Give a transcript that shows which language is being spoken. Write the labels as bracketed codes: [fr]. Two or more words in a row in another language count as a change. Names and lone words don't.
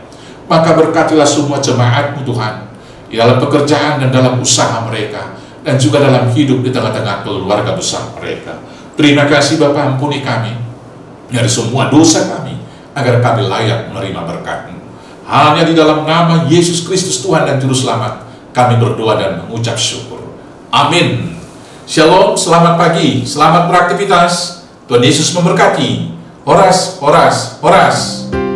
[id] Maka berkatilah semua jemaat-Mu Tuhan, di dalam pekerjaan dan dalam usaha mereka, dan juga dalam hidup di tengah-tengah keluarga besar mereka. Terima kasih Bapa, ampuni kami dari semua dosa kami, agar kami layak menerima berkat-Mu. Hanya di dalam nama Yesus Kristus Tuhan dan Juru Selamat kami berdoa dan mengucap syukur. Amin. Shalom, selamat pagi, selamat beraktivitas. Tuhan Yesus memberkati. [bbc] Horas, horas, horas.